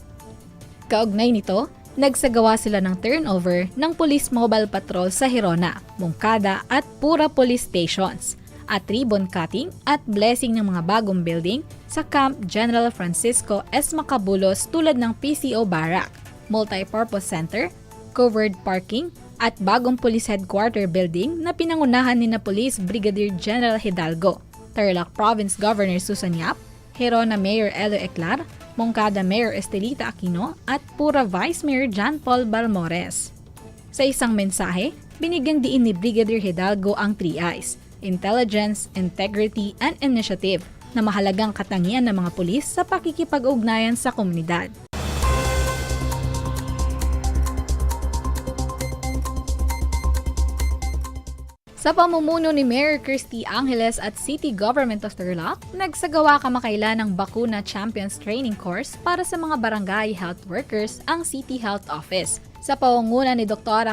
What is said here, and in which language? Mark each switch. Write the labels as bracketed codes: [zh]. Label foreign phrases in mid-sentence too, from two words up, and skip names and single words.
[tl] Kaugnay nito, nagsagawa sila ng turnover ng Police Mobile Patrol sa Hirona, Moncada at Pura Police Stations at [en] ribbon cutting [tl] at blessing ng mga bagong building sa Camp General Francisco S. Macabulos tulad ng PCO Barrack, Multipurpose Center, [en] covered parking, [tl] at bagong [en] police headquarter building [tl] na pinangunahan ni na Police Brigadier General Hidalgo, Tarlac Province Governor Susan Yap, Gerona Mayor Elo Eclar, Moncada Mayor Estelita Aquino at Pura Vice Mayor John Paul Balmores. Sa isang mensahe, binigyang diin ni Brigadier Hidalgo ang 3 I's: [en] intelligence, integrity, and initiative [tl] na mahalagang katangian ng mga pulis sa pakikipag-ugnayan sa komunidad. Sa pamumuno ni Mayor Christy Angeles at City Government of Tarlac, nagsagawa kamakailan ng Bakuna Champions Training Course para sa mga barangay [en] health workers [tl] ang City Health Office sa pangunguna ni Dr.